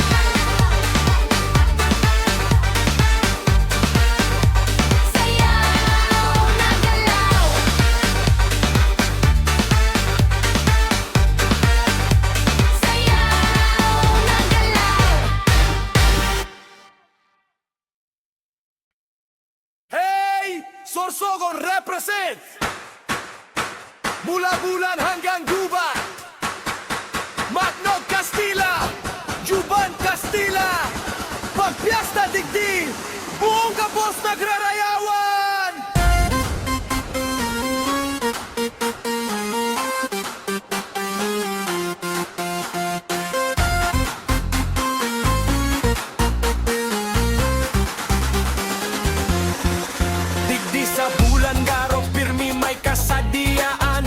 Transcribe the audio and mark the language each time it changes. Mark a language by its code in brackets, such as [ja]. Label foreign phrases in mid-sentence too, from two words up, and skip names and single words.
[tl] Sayaw na galaw. Sayaw na galaw. Hey! [en] Sorsogon represent! [bik] Mula Bulan hanggang Gubat, Magnog Castilla, Juban Castilla, Pagpiasta Digdi, buong kapos nagrarayawan! Digdi sa bulan garo, pirmi may kasadiaan.